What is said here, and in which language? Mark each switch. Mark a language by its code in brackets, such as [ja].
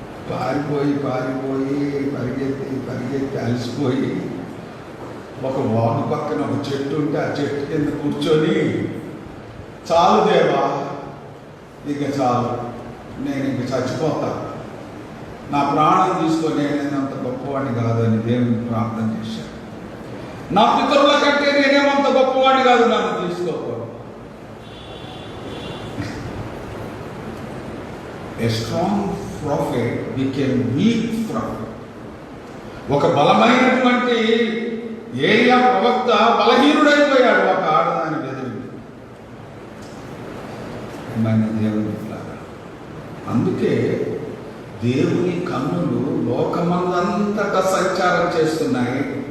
[te] పారిపోయి పరిగెత్తి అలసిపోయి ఒక వాగు పక్కన ఒక చెట్టు ఉంటే ఆ చెట్టు కింద కూర్చొని, చాలు దేవా, ఇక చాలు, నేను ఇంక చచ్చిపోతా, నా ప్రాణం తీసుకొని నేనేమంత గొప్పవాడిని కాదని దేవుని ప్రార్థన చేశాను. నా పితరుల కంటే నేనేమంత గొప్పవాడిని కాదు, నన్ను తీసుకోకూడదు. [en] A strong prophet became weak prophet. [te] ఒక బలమైనటువంటి ఏలియా ప్రవక్త బలహీనుడైపోయాడు ఒక ఆడదాని బెదిరి. దేవుని అందుకే దేవుని కన్నులు లోకమందంతటా సంచారం చేస్తున్నాయి.